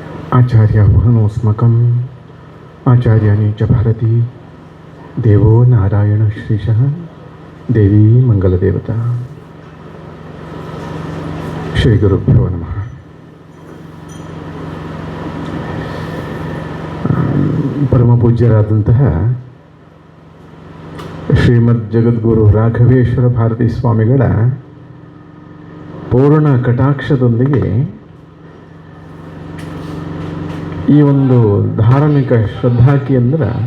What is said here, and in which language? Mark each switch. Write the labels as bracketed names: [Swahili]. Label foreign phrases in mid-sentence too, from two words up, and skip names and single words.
[Sanskrit] आचार्य भुवनोऽस्मकम् आचार्याणि च भारती देवो नारायण श्रीशः देवी मंगलदेवता ಶ್ರೀ ಗುರುಭ್ಯೋ ನಮಃ. [Kannada] ಪರಮ ಪೂಜ್ಯರಾದಂತಹ ಶ್ರೀಮದ್ ಜಗದ್ಗುರು ರಾಘವೇಶ್ವರ ಭಾರತೀ ಸ್ವಾಮಿಗಳ ಪೂರ್ಣ ಕಟಾಕ್ಷದೊಂದಿಗೆ ಈ ಒಂದು ಧಾರ್ಮಿಕ ಶ್ರದ್ಧಾ ಕೇಂದ್ರ